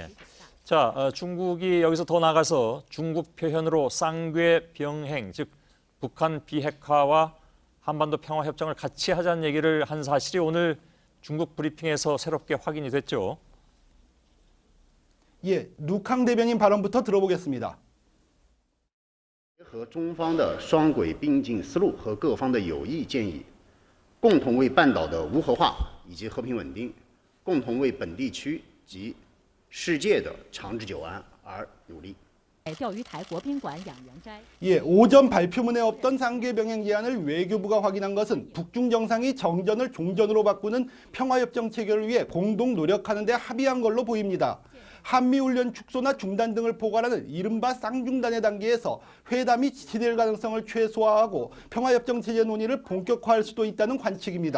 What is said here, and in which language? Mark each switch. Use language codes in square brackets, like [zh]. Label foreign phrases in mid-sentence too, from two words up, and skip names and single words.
[ko] 자, 중국이 여기서 더 나가서 중국 표현으로 쌍궤 병행, 즉 북한 비핵화와 한반도 평화협정을 같이 하자는 얘기를 한 사실이 오늘 중국 브리핑에서 새롭게 확인이 됐죠. 예, 루캉 대변인 발언부터 들어보겠습니다. [zh] 和中方的双轨并进思路和各方的有益建议，共同为半岛的无核化以及和平稳定，共同为本地区及世界的长治久安而努力。钓鱼台国宾馆养元斋。 [ko] 예, 오전 발표문에 없던 쌍궤 병행 제안을 외교부가 확인한 것은 북중 정상이 정전을 종전으로 바꾸는 평화협정 체결을 위해 공동 노력하는 데 합의한 걸로 보입니다. 한미훈련 축소나 중단 등을 포괄하는 이른바 쌍중단의 단계에서 회담이 지체될 가능성을 최소화하고 평화협정 체제 논의를 본격화할 수도 있다는 관측입니다.